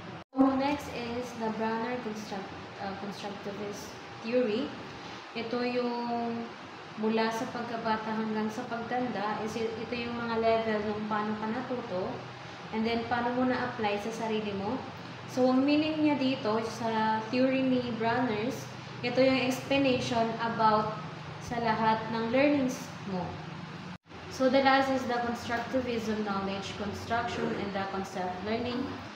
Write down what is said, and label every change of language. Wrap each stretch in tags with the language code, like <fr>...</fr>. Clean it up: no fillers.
<en>So, next is the Brunner constructivist theory.</en> <tl>Ito yung mula sa pagkabata hanggang sa pagtanda. Ito yung mga level ng paano ka natuto and then paano mo na-apply sa sarili mo. So, ang meaning niya dito sa theory ni Brunner's, ito yung explanation about sa lahat ng learnings mo.</tl> <en>So, the last is the constructivism knowledge construction and the concept learning.</en>